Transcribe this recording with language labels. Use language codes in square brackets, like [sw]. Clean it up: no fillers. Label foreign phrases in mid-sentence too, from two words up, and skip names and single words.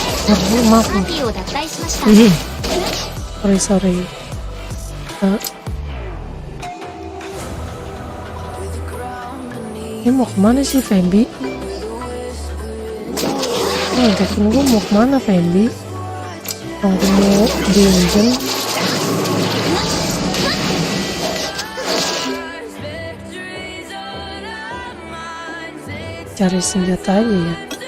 [id] maaf. [ja] パーティーを脱退しました。 [en] Sorry. [id] Ini mau kemana sih Fembi? Ajakin gue mau kemana Fembi? Mau dungeon? Cari senjata aja ya.